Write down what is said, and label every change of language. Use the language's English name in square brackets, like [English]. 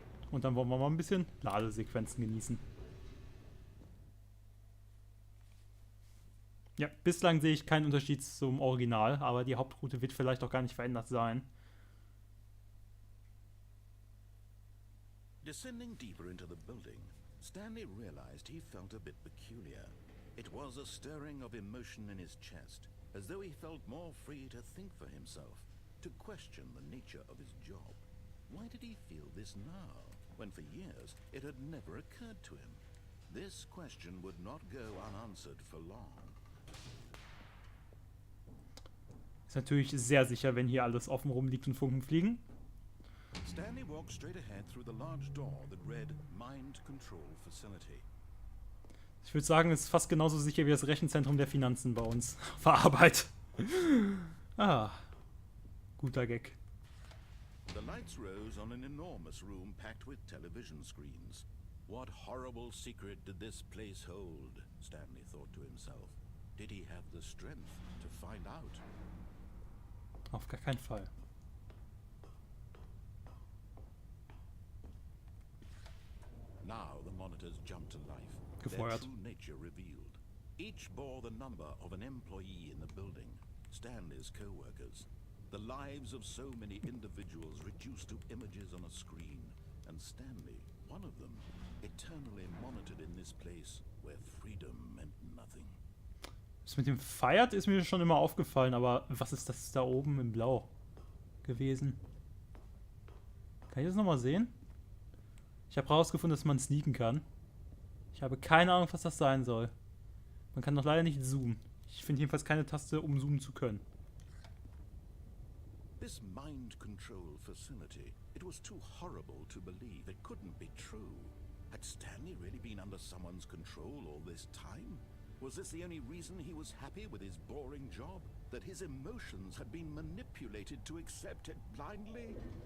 [German] Und dann wollen wir mal ein bisschen Ladesequenzen genießen. Ja, bislang sehe ich keinen Unterschied zum Original, aber die Hauptroute wird vielleicht auch gar nicht verändert sein. [English] Descending deeper into the building, Stanley realized he felt a bit peculiar. It was a stirring of emotion in his chest, as though he felt more free to think for himself, to question the nature of his job. Why did he feel this now, when for years it had never occurred to him? This question would not go unanswered for long. [German] Ist natürlich sehr sicher, wenn hier alles offen rumliegt und Funken fliegen. [English] Stanley walked straight ahead through the large door that read Mind Control Facility. [German] Ich würde sagen, es ist fast genauso sicher wie das Rechenzentrum der Finanzen bei uns. Auf Arbeit. Guter Gag. [English] The lights rose on an enormous room packed with television screens. What horrible secret did this place hold? Stanley thought to himself. Did he have the strength to find out? [German] Auf gar keinen Fall. [English] Now the monitors jumped to life. [German] Gefeuert. [English] Their true nature revealed. Each bore the number of an employee in the building, Stanley's co-workers. The lives of so many individuals reduced to images on a screen, and Stanley, one of them, eternally monitored in this place where freedom meant nothing. [German] Das mit dem Feiert ist mir schon immer aufgefallen, aber was ist das da oben im Blau gewesen? Kann ich das nochmal sehen? Ich habe herausgefunden, dass man sneaken kann. Ich habe keine Ahnung, was das sein soll. Man kann noch leider nicht zoomen. Ich finde jedenfalls keine Taste, um zoomen zu können. [English] This mind control facility, it was too horrible to believe. It couldn't be true. Had Stanley really been under someone's control all this time? Was this the only reason he was happy with his boring job? That his emotions had been manipulated to accept it blindly?